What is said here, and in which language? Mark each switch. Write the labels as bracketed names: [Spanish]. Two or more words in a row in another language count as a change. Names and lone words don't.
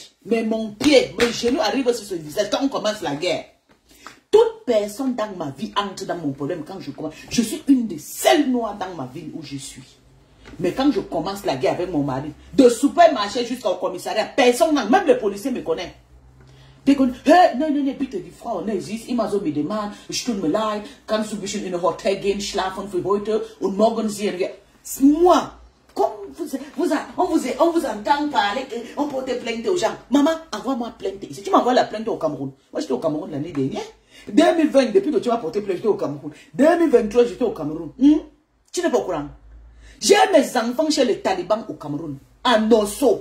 [French] Mais mon pied, mes genoux arrivent sur ce visage quand on commence la guerre. Toute personne dans ma vie entre dans mon problème quand je commence. Je suis une des seules noires dans ma ville où je suis. Mais quand je commence la guerre avec mon mari, de supermarché jusqu'au commissariat, personne, même les policiers me connaissent. [German] Nee, bitte, die Frau, nee, sie ist immer so mit dem Mann, es tut mir leid, kannst du ein bisschen in ein Hotel gehen, schlafen für heute und morgen sehen wir. [French] Moi, comme on vous entend parler, on porte plainte aux gens. Maman, envoie-moi plainte ici. Tu m'envoies la plainte au Cameroun. Moi, j'étais au Cameroun l'année dernière. 2020, depuis que tu m'as porté plainte, j'étais au Cameroun. 2023, j'étais au Cameroun. Tu n'es pas au courant. J'ai mes enfants chez les talibans au Cameroun, à Nosso.